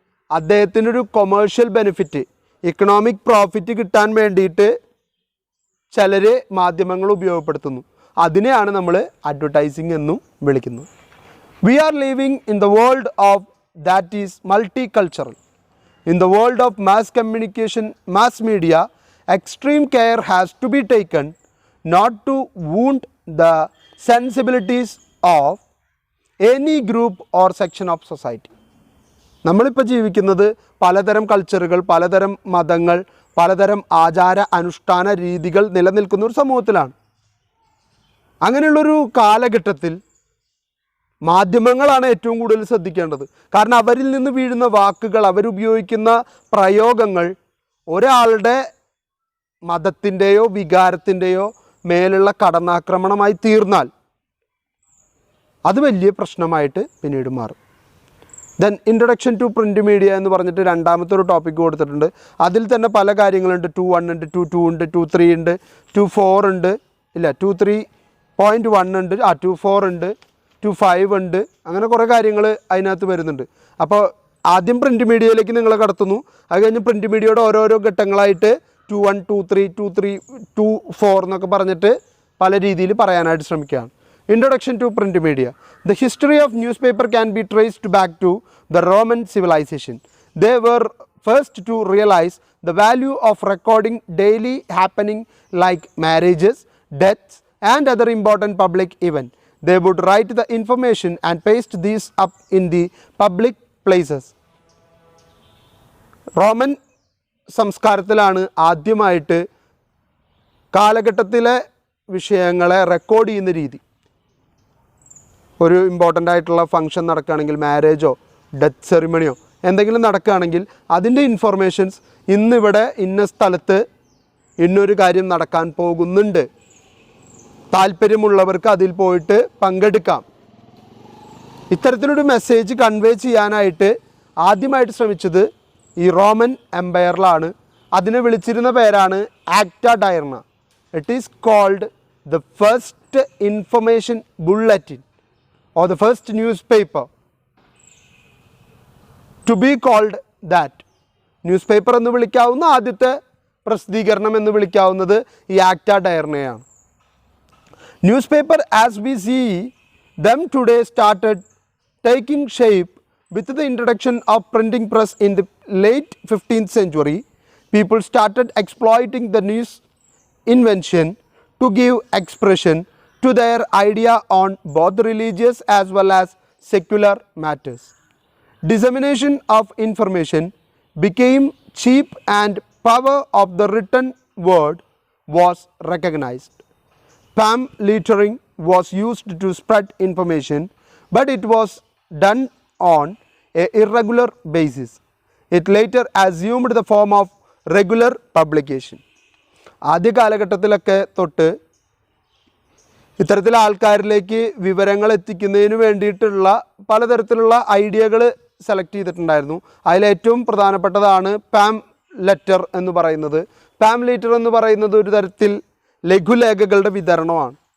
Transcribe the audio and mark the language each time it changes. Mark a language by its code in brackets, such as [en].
[ml] അദ്ദേഹത്തിനൊരു commercial benefit, economic profit കിട്ടാൻ വേണ്ടിയിട്ട് ചിലർ മാധ്യമങ്ങൾ ഉപയോഗപ്പെടുത്തുന്നു. അതിനെയാണ് നമ്മൾ അഡ്വർടൈസിങ് എന്നും വിളിക്കുന്നത്. [en] We are living in the world of that is multi cultural. In the world of mass communication, mass media, extreme care has to be taken not to wound the sensibilities of any group or section of society. [ml] നമ്മളിപ്പോൾ ജീവിക്കുന്നത് പലതരം കൾച്ചറുകൾ, പലതരം മതങ്ങൾ, പലതരം ആചാര അനുഷ്ഠാന രീതികൾ നിലനിൽക്കുന്ന ഒരു സമൂഹത്തിലാണ്. അങ്ങനെയുള്ളൊരു കാലഘട്ടത്തിൽ മാധ്യമങ്ങളാണ് ഏറ്റവും കൂടുതൽ ശ്രദ്ധിക്കേണ്ടത്. കാരണം അവരിൽ നിന്ന് വീഴുന്ന വാക്കുകൾ, അവരുപയോഗിക്കുന്ന പ്രയോഗങ്ങൾ ഒരാളുടെ മതത്തിൻ്റെയോ വികാരത്തിൻ്റെയോ മേലുള്ള കടന്നാക്രമണമായി തീർന്നാൽ അത് വലിയ പ്രശ്നമായിട്ട് പിന്നീട് മാറും. [en] then introduction to print media [ml] എന്ന് പറഞ്ഞിട്ട് രണ്ടാമത്തെ ഒരു ടോപ്പിക്ക് കൊടുത്തിട്ടുണ്ട്. അതിൽ തന്നെ പല കാര്യങ്ങളുണ്ട്. 2.1 ഉണ്ട്, 2.2 ഉണ്ട്, 2.3 ഉണ്ട്, 2.4 ഉണ്ട്, 2.3.1 ഉണ്ട്, 2.4 ഉണ്ട്, 2.5 ഉണ്ട്. അങ്ങനെ കുറേ കാര്യങ്ങൾ അതിനകത്ത് വരുന്നുണ്ട്. അപ്പോൾ ആദ്യം പ്രിൻ്റ് മീഡിയയിലേക്ക് നിങ്ങളെ കടത്തുന്നു. അത് കഴിഞ്ഞ് പ്രിൻ്റ് മീഡിയയുടെ ഓരോരോ ഘട്ടങ്ങളായിട്ട് 2.1, 2.3, 2.3, 2.4 എന്നൊക്കെ പറഞ്ഞിട്ട് പല രീതിയിൽ പറയാനായിട്ട് ശ്രമിക്കുകയാണ്. [en] Introduction to print media. The history of newspaper can be traced back to the Roman civilization. They were first to realize the value of recording daily happening like marriages, deaths and other important public events. They would write the information and paste these up in the public places. [ml] Roman സംസ്കാരത്തിലാണ് ആദ്യമായിട്ട് കാലഘട്ടത്തിലെ വിഷയങ്ങളെ record ചെയ്യുന്ന രീതി. ഒരു important ആയിട്ടുള്ള function നടക്കുകയാണെങ്കിൽ, മാരേജോ death സെറിമണിയോ എന്തെങ്കിലും നടക്കുകയാണെങ്കിൽ അതിൻ്റെ ഇൻഫർമേഷൻസ് ഇന്നിവിടെ ഇന്ന സ്ഥലത്ത് ഇന്നൊരു കാര്യം നടക്കാൻ പോകുന്നുണ്ട്, താല്പര്യമുള്ളവർക്ക് അതിൽ പോയിട്ട് പങ്കെടുക്കാം. ഇത്തരത്തിലൊരു മെസ്സേജ് കൺവേ ചെയ്യാനായിട്ട് ആദ്യമായിട്ട് ശ്രമിച്ചത് ഈ റോമൻ എംപയറിലാണ്. അതിനെ വിളിച്ചിരുന്ന പേരാണ് ആക്റ്റ ഡയർണ. [en] It is called the first information bulletin or the first newspaper to be called that. [ml] Newspaper എന്ന് വിളിക്കാവുന്ന ആദ്യത്തെ പ്രസിദ്ധീകരണം എന്ന് വിളിക്കാവുന്നത് ഈ ആക്റ്റ ഡയർണയാണ്. [en] Newspaper as we see them today started taking shape with the introduction of printing press in the late 15th century. People started exploiting the news invention to give expression to their idea on both religious as well as secular matters. Dissemination of information became cheap and power of the written word was recognized. Pamphleteering was used to spread information, but it was done on an irregular basis. It later assumed the form of regular publication. [ml] ആദ്യ കാലഘട്ടത്തിലൊക്കെ തൊട്ട് ഇത്തരത്തിലെ ആൾക്കാരിലേക്ക് വിവരങ്ങൾ എത്തിക്കുന്നതിന് വേണ്ടിയിട്ടുള്ള പലതരത്തിലുള്ള ഐഡിയകൾ select ചെയ്തിട്ടുണ്ടായിരുന്നു. അതിലേറ്റവും പ്രധാനപ്പെട്ടതാണ് പാം ലെറ്റർ എന്ന് പറയുന്നത്. പാം ലെറ്റർ എന്ന് പറയുന്നത് ഒരു തരത്തിൽ ലഘുലേഖകളുടെ വിതരണമാണ്.